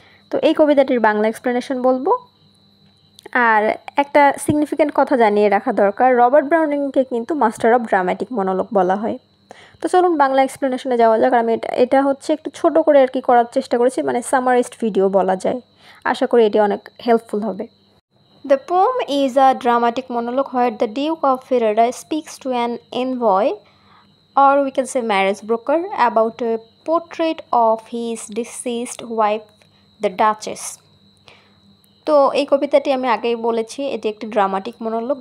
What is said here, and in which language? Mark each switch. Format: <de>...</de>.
<bn>তো এই কবিতাটির বাংলা এক্সপ্লেনেশন বলবো। আর একটা সিগনিফিক্যান্ট কথা জানিয়ে রাখা দরকার, রবার্ট ব্রাউনিংকে কিন্তু মাস্টার অফ ড্রামাটিক মনোলগ বলা হয়। তো চলুন বাংলা এক্সপ্লেনেশনে যাওয়া যাক। আমি এটা হচ্ছে একটু ছোট করে আর কি করার চেষ্টা করেছি, মানে সামারাইজড ভিডিও বলা যায়। আশা করি এটি অনেক হেল্পফুল হবে।</bn> <en>The poem is a dramatic monologue where the Duke of Ferrara speaks to an envoy, or we can say marriage broker, about a portrait of his deceased wife, the Duchess.</en> <bn>তো এই কবিতাটি আমি আগেই বলেছি, এটি একটি dramatic monologue.</bn>